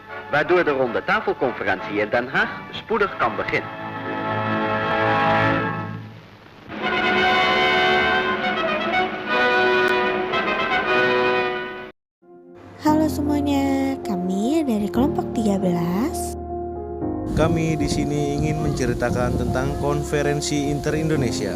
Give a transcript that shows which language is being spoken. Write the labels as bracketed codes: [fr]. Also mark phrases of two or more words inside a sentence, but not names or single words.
[nl] waardoor de ronde tafelconferentie in Den Haag spoedig kan beginnen. [id] Halo semuanya, kami dari kelompok 13. Kami di sini ingin menceritakan tentang Konferensi Inter-Indonesia.